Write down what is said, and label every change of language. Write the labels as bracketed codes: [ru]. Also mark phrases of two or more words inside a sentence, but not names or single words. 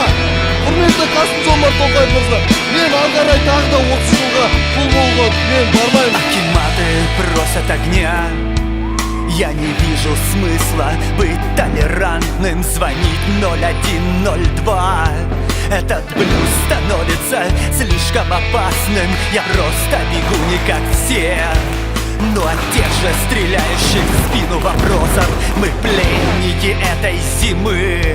[kk] Құрметті Қасым-Жомарт Тоқаев мырза, мен ары қарай тағы да 30 жылға құл болуға мен бармаймын. [ru] Акиматы просят огня. Я не вижу смысла быть толерантным. Звонить 0102. Этот блюз становится слишком опасным. Я просто бегу не как все. Но от тех же стреляющих в спину вопросов мы пленники этой зимы.